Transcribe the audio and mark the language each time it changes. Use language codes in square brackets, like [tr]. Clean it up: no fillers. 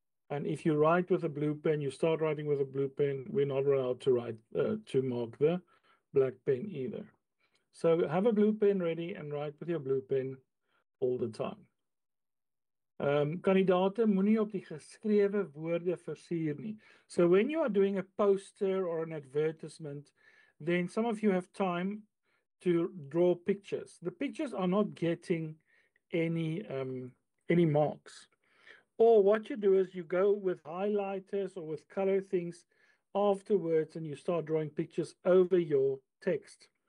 [en] And if you write with a blue pen, you start writing with a blue pen, we're not allowed to write to mark the black pen either. So have a blue pen ready and write with your blue pen all the time. [af] Kandidate moenie op die geskrewe woorde versier nie. [en] So when you are doing a poster or an advertisement, then some of you have time to draw pictures. The pictures are not getting any marks. Or what you do is you go with highlighters or with color things afterwards and you start drawing pictures over your text.